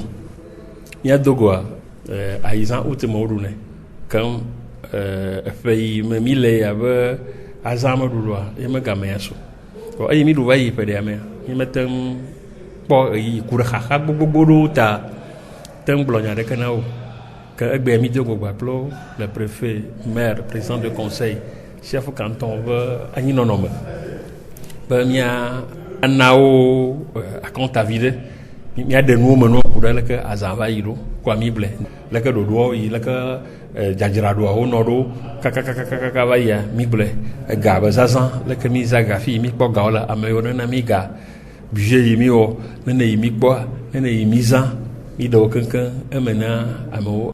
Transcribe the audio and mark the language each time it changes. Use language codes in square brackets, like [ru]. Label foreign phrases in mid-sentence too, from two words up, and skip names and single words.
[ee] Miadogoa ayizã woteme woɖunɛ keŋ eƒe yi me mi le abe azã meɖuɖua ye megame ya so. Eye mi ɖu va yi ƒe ɖea mea mi mete ŋu kpɔ eyi ku ɖe xaxa gbogbo ɖewo ta te ŋu gblɔ nya ɖeke na wo. Ke egbea mi dogo gbakplo le [fr] préfet, maire, président de conseil, chef canton [ee] ƒe anyinɔnɔme be mia ana wo akɔntavi ɖe miaɖe nuwo me no ku ɖe leke azã va yi ɖo kɔa mi ble leke ɖoɖoawo yi leke dzadzraɖoawo nɔ ɖo kakakakaka va yia mi ble ega be zazã leke mi za ga fi mi kpɔ gawo le ame yiwo nena mi ga budget yi mi wɔ nene yi mi kpɔa nene yi mi zã mi ɖewo keŋkeŋ eme na amewo.